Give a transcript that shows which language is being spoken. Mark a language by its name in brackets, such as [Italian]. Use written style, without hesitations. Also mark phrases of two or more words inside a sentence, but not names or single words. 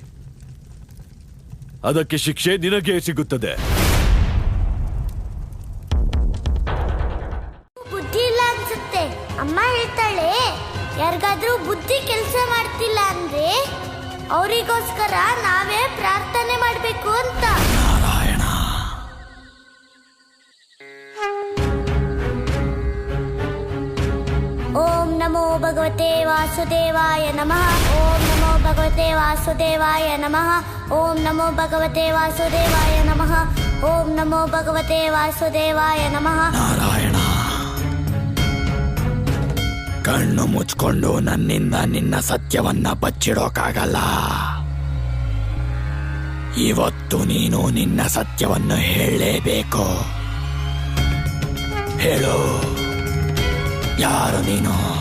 [Kannada] ಅದಕ್ಕೆ ಶಿಕ್ಷೆ ನಿನಗೆ ಸಿಗುತ್ತದೆ. ಬುದ್ಧಿ ಇಲ್ಲ ಅನ್ಸುತ್ತೆ. ಅಮ್ಮ ಹೇಳ್ತಾಳೆ, ಯಾರಿಗಾದ್ರೂ ಬುದ್ಧಿ ಕೆಲಸ ಮಾಡ್ತಿಲ್ಲ ಅಂದ್ರೆ ಅವರಿಗೋಸ್ಕರ ನಾವೇ ಪ್ರಾರ್ಥನೆ ಮಾಡ್ಬೇಕು ಅಂತ. ನಾರಾಯಣ, [Sanskrit] ಓಂ ನಮೋ ಭಗವತೆ ವಾಸುದೇವಾಯ ನಮಃ. ಓಂ ನಮೋ ಭಗವತೆ ವಾಸುದೇವಾಯ ನಮಃ. ಓಂ ನಮೋ ಭಗವತೆ ವಾಸುದೇವಾಯ ನಮಃ. ಓಂ ನಮೋ ಭಗವತೆ ವಾಸುದೇವಾಯ ನಮಃ. [Kannada] ನಾರಾಯಣ, ಕಣ್ಣು ಮುಚ್ಕೊಂಡು ನನ್ನಿಂದ ನಿನ್ನ ಸತ್ಯವನ್ನ ಬಚ್ಚಿಡೋಕ್ಕಾಗಲ್ಲ. ಇವತ್ತು ನೀನು ನಿನ್ನ ಸತ್ಯವನ್ನು ಹೇಳಲೇಬೇಕು. ಹೇಳು, ಯಾರು ನೀನು?